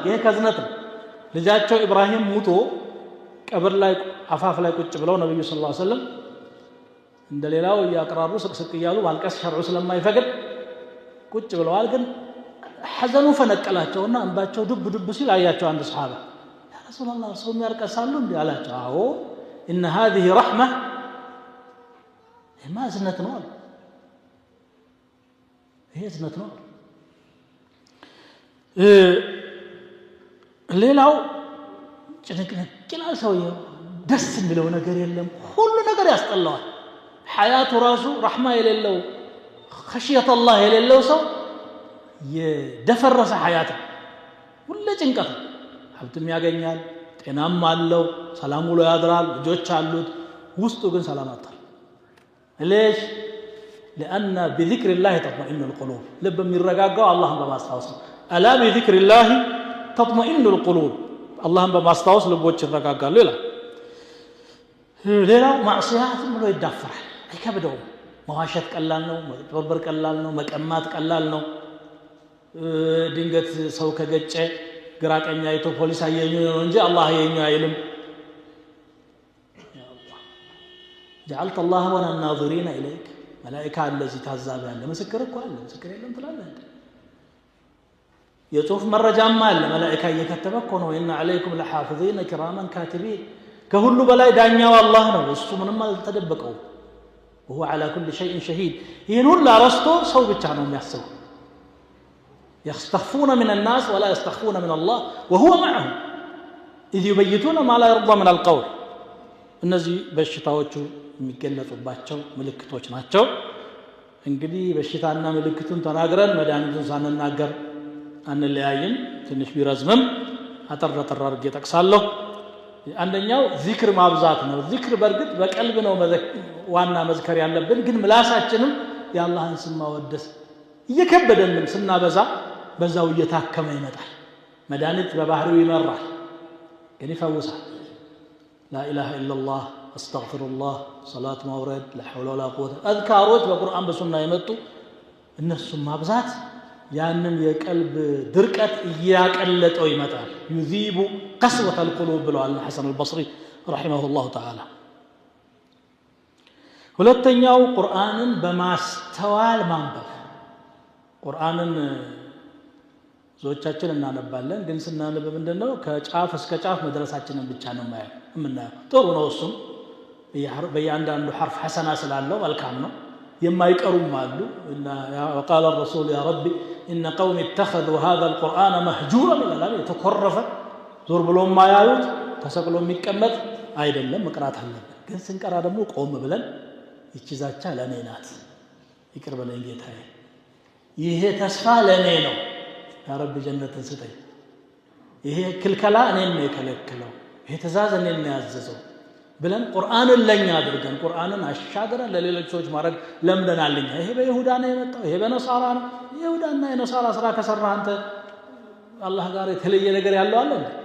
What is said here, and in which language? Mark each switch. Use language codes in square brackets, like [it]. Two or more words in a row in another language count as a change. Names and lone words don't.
[am] ይሄ ከህዝነት ነው። ልጃቸው ኢብራሂም ሙቶ ቀብር ላይ አፋፍ ላይ ቁጭ ብለው ነብዩ [ar] صلى الله عليه وسلم [am] እንደሌላው ያቀራሩ ስቅስቅ እያሉ ማልቀስ ሸርዑ ስለማይፈቅድ ቁጭ ብለዋል። ግን ሐዘኑ ፈነቀላቸውና እንባቸው ዱብ ዱብ ሲል አያቸው አንድ ሱሐባ [ar] يا رسول الله [am] ሰው ያርቀሳሉ እንዴ አላቸው። አዎ [ar] ان هذه رحمه [am] ما እዝነት ነው አሉ። ይሄ እዝነት ነው። ሌላው ጭንቅንቅ ይላል ሰውየው ደስ የሚለው ነገር የለም። ሁሉ ነገር ያስጠላዋል። ሐያቱ ራሱ ረሕማ የሌለው [ar] خشية الله [am] የሌለው ሰው የደፈረሰ ሐያት ሁሉ ጭንቀት። ሀብትም ያገኛል፣ ጤናም አለው፣ ሰላም ውሎ ያድራል፣ ልጆች አሉት፣ ውስጡ ግን ሰላም አጣል። ليش؟ [ar] لأن بذكر الله تطمئن القلوب [am] لب የሚረጋጋው አላህን በማስታወስ ነው። [ar] ألا بذكر الله تطمئن القلوب [am] አላህን በማስታወስ ልቦች ይረጋጋሉ ይላል። ሌላው ማዕሲያት ብሎ ይዳፈራል፣ አይከብደውም። መዋሸት ቀላል ነው፣ መበርበር ቀላል ነው፣ መቀማት ቀላል ነው። ድንገት ሰው ከገጨ ግራ ቀኝ አይቶ ፖሊስ አየኝ ነው እንጂ አላህ አየኝ አይልም። [ar] جعلت الله وانا الناظرين اليك ملائكه الذي تعذب [am] ያለ ምስክር እኮ አለ። ምስክር የለም ትላለህ እንዴ? የጽሁፍ መረጃም አለ። መላእክት እየከተበ እኮ ነው [ar] ان عليكم لحافظين كراما كاتبين። [am] ከሁሉ በላይ ዳኛው አላህ ነው። እሱ ምንም አልተደበቀው። [ar] وهو على كل شيء شهيد። [am] ይሄን ሁሉ አረስቶ ሰው ብቻ ነው የሚያስበው። [ar] يستخفون من الناس ولا يستخفون من الله وهو معهم اذ يبيتون ما لا يرضى من القول። [am] እነዚህ በሽታዎቹ የሚገለጹባቸው ምልክቶች ናቸው። እንግዲህ በሽታና ምልክቱን ተናግረን መድኃኒቱን ሳንናገር አንለያይም። ትንሽ ቢረዝምም አጠር አድርጌ ጠቅሳለሁ። አንደኛው ዚክር ማብዛት ነው። ዚክር በእርግጥ በቀልብ ነው ዋና መዝከር ያለብን፣ ግን ምላሳችንም የአላህን ስም ማወደስ እየከበደንም ስናበዛ በዛው እየታከመ ይመጣል። መድኃኒት በባህሪው ይመራል፣ ግን ይፈውሳል። [ar] لا إله إلا الله أستغفر الله صلاة مورد لا حول ولا قوة [am] أذكاروች በቁርአን በሱና የመጡ እነሱም ማብዛት ያንን የቀልብ ድርቀት እያቀለጠው ይመጣል። [ar] يذيب قسوة القلوب [am] ብለዋል ሐሰን አልበስሪ [ar] رحمه الله تعالى። [am] ሁለተኛው ቁርአንን በማስተዋል ማንበብ። ቁርአንን ዞቻችን እናነባለን፣ ግን ስናነብ ምንድነው ከጫፍ እስከ ጫፍ መድረሳችንን ብቻ ነው የምናየው። ጥሩ ነው እሱም በእያንዳንዱ [ar] حرف حسنة [am] ስላለው መልካም ነው። የማይቀሩም አሉ። [ar] وقال الرسول يا رب إن قوم اتخذوا هذا القرآن مهجورا [am] ይላል። የተኮረፈ ዞር ብሎ ማያዩት ተሰቅሎ የሚቀመጥ አይደለም፣ መቅራት አለብን። ግን ስንቀራ ደግሞ ቆም ብለን ይቺ ዛቻ ለኔ ናት፣ ይቅር በለኝ ጌታዬ፣ ይሄ ተስፋ ለኔ ነው፣ [ar] يا رب [am] ጀነትን ስጠኝ፣ ይሄ ክልከላ እኔን ነው የከለከለው፣ ይሄ ትእዛዝ እኔን ነው ያዘዘው፣ ብለን ቁርአንን ለኛ አድርገን ቁርአንን አሻግረን ለሌሎች ሰዎች ማድረግ ለምደናልኛ። ይሄ በይሁዳ ነው የመጣው፣ ይሄ በነሳራ ነው። ይሁዳና የነሳራ ስራ ከሰራ አንተ አላህ ጋር የተለየ ነገር ያለው አለ እንዴ?